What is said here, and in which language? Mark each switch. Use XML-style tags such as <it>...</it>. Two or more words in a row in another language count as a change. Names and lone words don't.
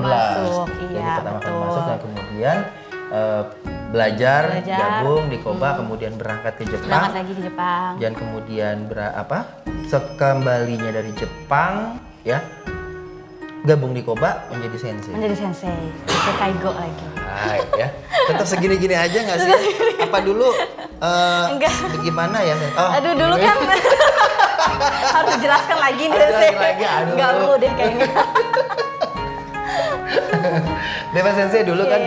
<id>masuk. Jadi Iya, pertama kali betul. masuk dan kemudian belajar, Belajar, gabung di Koba, kemudian berangkat ke Berangkat Jepang. lagi ke Jepang. Dan kemudian sekembalinya dari Jepang ya gabung di Koba menjadi sensei. Menjadi sensei.</id> <ja>先生介護</ja> <id>lagi. Hai, ya. Tetap segini-gini aja nggak sih? Apa dulu? Enggak. Gimana ya? Oh, Aduh, dulu kan harus dijelaskan lagi nih Harus Sensei. lagi, aduh. Enggak perlu deh kayaknya. Deva Sensei dulu kan</id>